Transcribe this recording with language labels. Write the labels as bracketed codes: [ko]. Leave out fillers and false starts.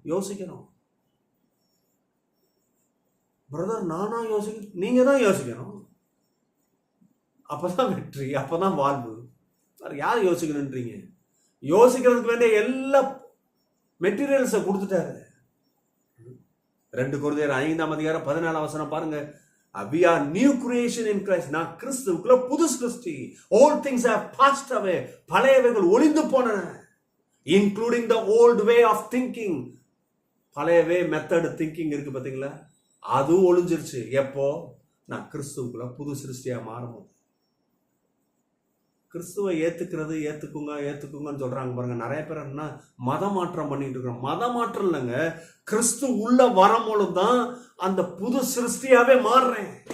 [ta] யோசிக்கணும் பிரதர். நானா யோசிக்க? நீங்க தான் யோசிக்கணும். அப்பதான் வெற்றி, அப்பதான் வாழ்வு. யார் யோசிக்கணும்ன்றீங்க? யோசிக்கிறதுக்கு வேண்டிய எல்லா மெட்டீரியல்ஸை கொடுத்துட்டாரு. 2 கொரிந்தியர் 5ஆம் அதிகாரம் 14ஆம் வசனம் பாருங்க. [en] We are new creation in Christ. [ta] நான் கிறிஸ்துவுக்குள்ள புது சிருஷ்டி. [en] All things have passed away. [ta] பழையவைகள் ஒளிந்து போனன. [en] Including the old way of thinking. [ta] பழைய [en] way method thinking [ta] இருக்கு பாத்தீங்களா, அதுவும் ஒளிஞ்சிருச்சு. எப்போ? நான் கிறிஸ்துவுக்குள்ள புது சிருஷ்டியா மாறும்போது. கிறிஸ்துவை ஏத்துக்குங்கன்னு சொல்றாங்க பாருங்க. நிறைய பேர் என்ன மத மாற்றம் பண்ணிட்டு இருக்கிறோம். மத மாற்றம் இல்லைங்க, கிறிஸ்து உள்ள வரும்பொழுதுதான் அந்த புது சிருஷ்டியாவே மாறுறேன்.